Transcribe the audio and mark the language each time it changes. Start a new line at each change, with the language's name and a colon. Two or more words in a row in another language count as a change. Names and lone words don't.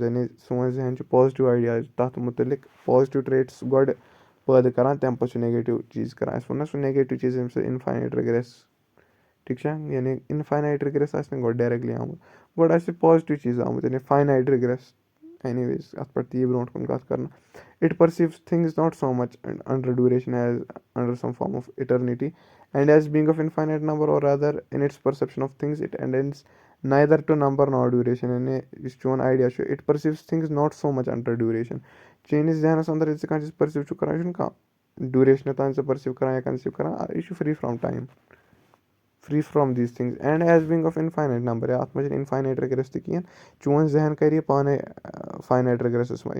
Kashmiri: یعنی سون ذہن چھُ
English: positive ideas
Kashmiri: تَتھ مُتعلِق
English: positive traits
Kashmiri: گۄڈٕ پٲدٕ کَران تَمہِ پَتہٕ چھُ نَگیٹِو چیٖز کَران. اَسہِ ووٚن نہ سُہ نَگیٹِو چیٖز ییٚمہِ سۭتۍ
English: infinite regress.
Kashmiri: ٹھیٖک چھا یعنی
English: infinite regress
Kashmiri: آسہِ نہٕ گۄڈٕ ڈایرٮ۪کٹلی آمُت گۄڈٕ آسہِ پازِٹِو چیٖز آمُت یعنی
English: finite regress.
Kashmiri: اینی ویز اَتھ پٮ۪ٹھ تہِ یی برونٛٹھ کُن کَتھ کَرنہٕ.
English: it perceives things not so much under duration as under some form of eternity and as being of infinite number or other in its perception of things it attends neither to number not duration.
Kashmiri: یعنی یُس چون آیڈیا چھُ
English: it perceives things not so much under duration.
Kashmiri: چٲنِس ذہنَس اَنٛدر ییٚلہِ ژٕ کانٛہہ چیٖز پٔرسیٖو چھُکھ کَران یہِ چھُنہٕ کانٛہہ ڈیوٗریشنہِ تانۍ ژٕ پٔرسیٖو کَران یا کَنسیٖو کَران یہِ چھُ
English: free from time free from these things and as being of infinite number.
Kashmiri: یا اَتھ منٛز چھِنہٕ
English: infinite regress
Kashmiri: تہِ کِہیٖنۍ چون ذہن کَرِ یہِ پانَے
English: finite regress
Kashmiri: منٛز.